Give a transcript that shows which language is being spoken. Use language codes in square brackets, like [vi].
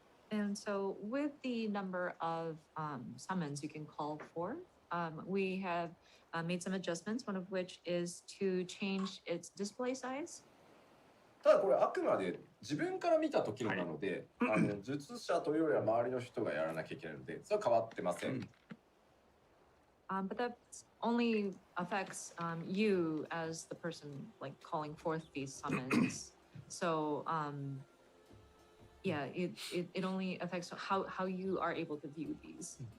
[en] And so with the number of summons you can call for, we have made some adjustments, one of which is to change its display size. [ja] ただこれあくまで自分から見た時のなので、術者というよりは周りの人がやらなきゃいけないので、それは変わってません。 [en] But that only affects you as the person like calling forth these summons. So yeah, it only affects how you are able to view these.